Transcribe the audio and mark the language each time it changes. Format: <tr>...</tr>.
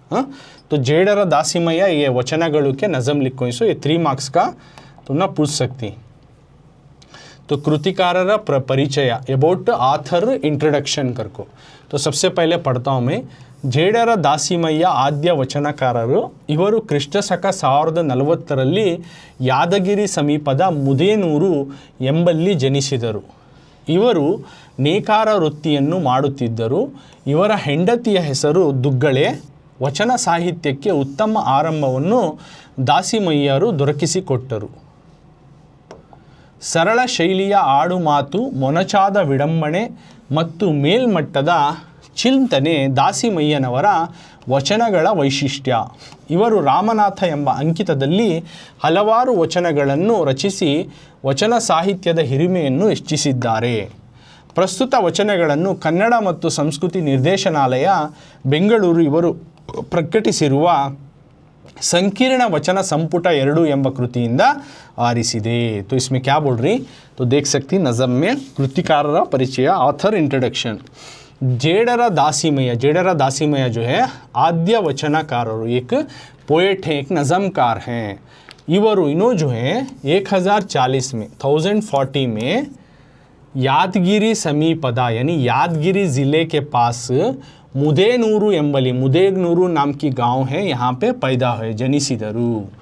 <hi>हाँ, तो जेडेरा दासी मैया ये वचनಗಳು के नज़म लिखो, सो ये 3 मार्क्स का तुम ना पूछ सकती। तो कृतिकारರ परिचय, अबाउट ऑथर इंट्रोडक्शन करको। तो सबसे पहले पढ़ता हूँ मैं। जेडेरा दासी मैया</hi> <kn>ಆದ್ಯ ವಚನಕಾರರು. ಇವರು ಕ್ರಿಸ್ತಶಕ 1040ರಲ್ಲಿ ಯಾದಗಿರಿ ಸಮೀಪದ ಮುದೇನೂರು ಎಂಬಲ್ಲಿ ಜನಿಸಿದರು. ಇವರು ನೇಕಾರ ವೃತ್ತಿಯನ್ನು ಮಾಡುತ್ತಿದ್ದರು. ಇವರ ಹೆಂಡತಿಯ ಹೆಸರು ದುಗ್ಗಳೆ. ವಚನ ಸಾಹಿತ್ಯಕ್ಕೆ ಉತ್ತಮ ಆರಂಭವನ್ನು ದಾಸಿಮಯ್ಯರು ದೊರಕಿಸಿಕೊಟ್ಟರು. ಸರಳ ಶೈಲಿಯ ಆಡುಮಾತು, ಮೊನಚಾದ ವಿಡಂಬನೆ ಮತ್ತು ಮೇಲ್ಮಟ್ಟದ ಚಿಂತನೆ ದಾಸಿಮಯ್ಯನವರ ವಚನಗಳ ವೈಶಿಷ್ಟ್ಯ. ಇವರು ರಾಮನಾಥ ಎಂಬ ಅಂಕಿತದಲ್ಲಿ ಹಲವಾರು ವಚನಗಳನ್ನು ರಚಿಸಿ ವಚನ ಸಾಹಿತ್ಯದ ಹಿರಿಮೆಯನ್ನು ಹೆಚ್ಚಿಸಿದ್ದಾರೆ. ಪ್ರಸ್ತುತ ವಚನಗಳನ್ನು ಕನ್ನಡ ಮತ್ತು ಸಂಸ್ಕೃತಿ ನಿರ್ದೇಶನಾಲಯ ಬೆಂಗಳೂರು ಇವರು ಪ್ರಕಟಿಸಿರುವ संकीर्ण वचन संपुट 2 ಎಂಬ ಕೃತಿಯಿಂದ ಆರಿಸಿದೆ.</kn> <hi>तो इसमें क्या बोल रही, तो देख सकती नज़म में कृतिकारರ परिचय, ऑथर इंट्रोडक्शन। जेडेरा दासी मैया, जेडेरा दासी मैया जो है आद्य वचनकारರು, एक पोएट हैं, एक नज़मकार हैं। इवरू इन्हों जो है 1040 में 1040 में यादगिरी समीपदा यानी यादगिरी ज़िले के पास</hi> <kn>मुदेनूरू एंबली,</kn> <hi>मुदेनूरू नाम की गांव है, यहाँ पे पैदा हुए, जनिसिदरू।</hi>